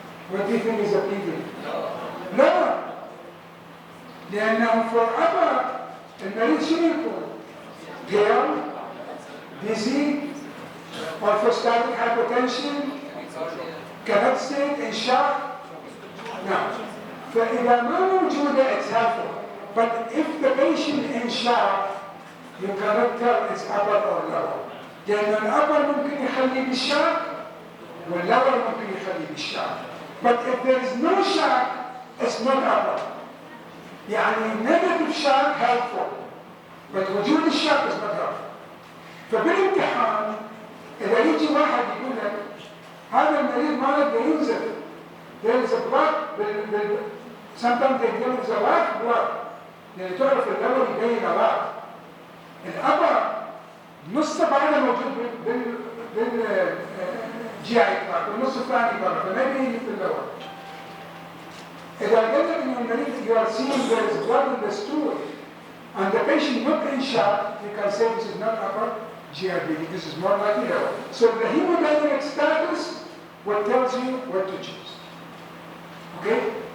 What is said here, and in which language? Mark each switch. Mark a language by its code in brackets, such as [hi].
[en] What do you think is the bleeding? No. لأنه forever [ar] المريض شنو يكون؟ [en] pale, dizzy, orthostatic hypotension, cannot sit in shock. No. [ar] فإذا ما موجودة [en] it's helpful. But if the patient in shock, you cannot tell it's upper or lower. [ar] لأن الأبر ممكن يخلي بالشاك واللور ممكن يخلي بالشاك. [en] But if there is no shock, it's not upper. يعني negative shock helpful. But [ar] وجود الشاك [en] is not helpful. [ar] فبالامتحان إذا يجي واحد يقول لك هذا المريض ما يقدر ينزل. [en] There is a blood, sometimes they give us a lot of blood. [ar] لأن تعرف اللور يبين a lot. الأبر نص بعدها موجود بالجي اي تراك والنص الثاني برا فما يبين في اللور. إذا قلت لك إنه المريض [en] you are seeing there is blood in the stool and the patient not in shock, you can say this is not upper GI bleeding, this is more likely lower. So the hemodynamic status what tells you what to choose. Okay?